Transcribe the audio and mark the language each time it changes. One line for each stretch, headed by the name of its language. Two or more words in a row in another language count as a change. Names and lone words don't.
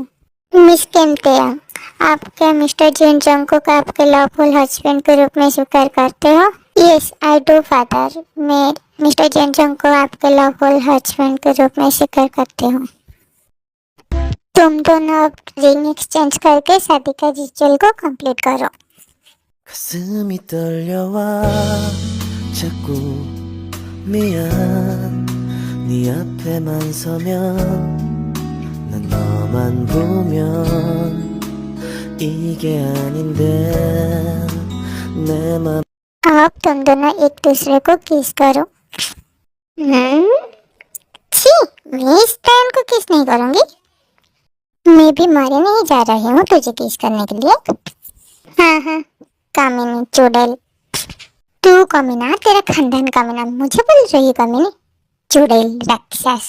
Hindi: मिस किमतेयंग, आप क्या मिस्टर जिन जंग को आपके
English: lawful husband
Hindi: के रूप में स्वीकार करते हो?
English: yes I do father,
Hindi: मैं मिस्टर जिन जंग को आपके
English: lawful husband
Hindi: के रूप में स्वीकार करती हूँ। तुम दोनों अब
English: ring exchange
Hindi: करके शादी का रिचुअल को कंप्लीट करो।
Korean: 가슴이 떨려와 자꾸 미안 네 앞에만 서면 난 너만 보면 이게 아닌데 내 맘।
Hindi: आप तुम दोनों एक दूसरे को किस करो। छी, मैं इस टाइम को किस नहीं करूंगी। मैं भी मरे नहीं जा रही हूँ तुझे किस करने के लिए। हाँ हाँ, कामिनी चुड़ैल। तू कमीना, तेरा खानदान कमीना, मुझे बोल रही है कमीनी, चुड़ैल राक्षस।